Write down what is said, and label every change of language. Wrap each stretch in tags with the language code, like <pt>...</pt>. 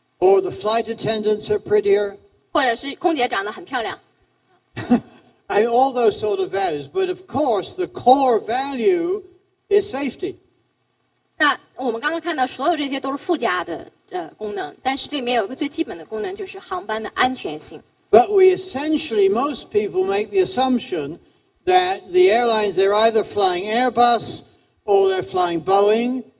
<en>Or the flight attendants are prettier?</en> <zh>或者是空姐长得很漂亮。</zh> <en>All those sort of values. But of course, the core value is safety.</en> <zh>那我们刚刚看到，所有这些都是附加的功能，但是这里面有一个最基本的功能，就是航班的安全性。</zh> <en>But most people make the assumption that the airlines, they're either flying Airbus or they're flying Boeing.</en>